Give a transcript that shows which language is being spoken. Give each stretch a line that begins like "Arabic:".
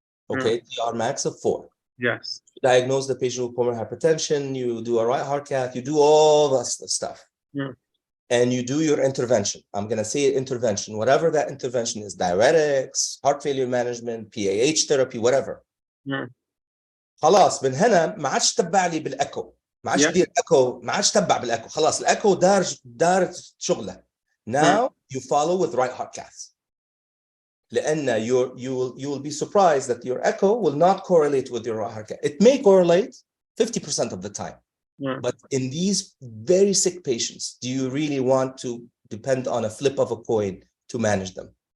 English: Okay, TR max of 4. Yes. Diagnose the patient with pulmonary hypertension. You do a right heart cath. You do all that stuff, and you do your intervention. I'm going to say intervention, whatever that intervention is: diuretics, heart failure management, PAH therapy, whatever.
Arabic: خلاص من هنا ما عادش تبع لي بالايكو، ما عادش دير ايكو، ما عادش تبع بالايكو، خلاص الايكو دار شغله.
English: Now you follow with right heart cath.
Arabic: لأن
English: you will be surprised that your echo will not correlate with your right heart cath. It may correlate 50% of the time. But in these very sick patients, do you really want to depend on a flip of a coin to manage them?